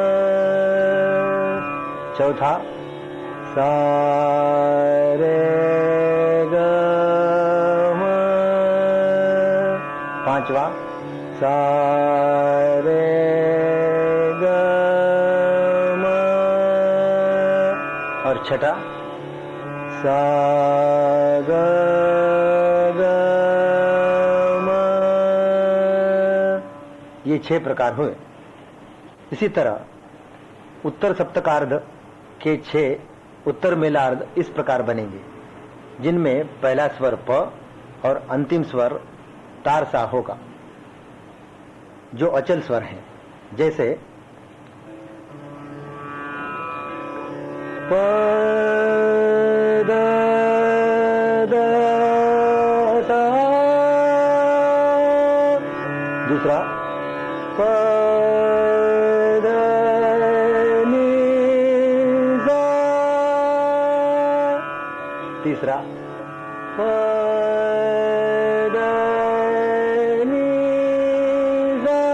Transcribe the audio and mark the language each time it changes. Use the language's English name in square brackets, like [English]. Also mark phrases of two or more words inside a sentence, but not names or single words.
[Hindi] चौथा सा रे ग म, पांचवा सा रे ग म, और छठा सा ग ग म। ये 6 प्रकार हुए। इसी तरह उत्तर सप्तकार्ध के 6 उत्तर मेलार्ध इस प्रकार बनेंगे, जिनमें पहला स्वर प और अंतिम स्वर तारसा होगा, जो अचल स्वर हैं। जैसे प द द सा दूसरा प ध नि सा, तीसरा प ध नि सा,